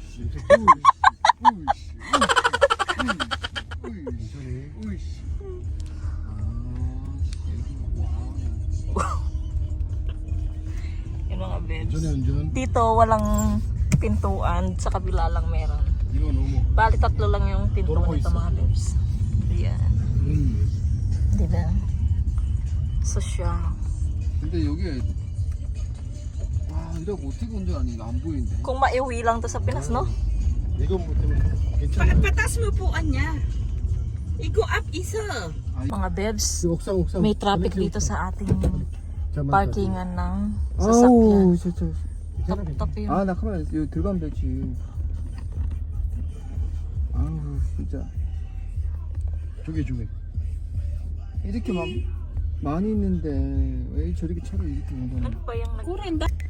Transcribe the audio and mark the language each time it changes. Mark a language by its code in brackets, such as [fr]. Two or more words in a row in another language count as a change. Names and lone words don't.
[tl] Yung mga beds. Dito walang pintuan. Sa kabila lang meron. Bali 3 lang yung pintuan nito mga beds. Ayan. Diba? Social. [ko] 근데 여기 와 이러고 어떻게 운전하니? 이거 안 보이는데. [tl] Kung maiuwi lang to sa Pinas, no? [ko] 이건 뭐 때문에 괜찮아. [tl] Patas mo po niya. I-go up isa. Mga bebs, [ko] 옥상 [tl] may traffic dito sa ating [ko] 잠깐만. [tl] parkingan ng [ko] 아우 [tl] sasakyan. [ko] 진짜. [tl] Top yun. [ko] 아나 가만 이거 들어가면 되지. 아우 진짜. 저기. 이렇게 막 많이 있는데 왜 저렇게 차를 이렇게 운전해? [tl] Ano ba yung Kurenda.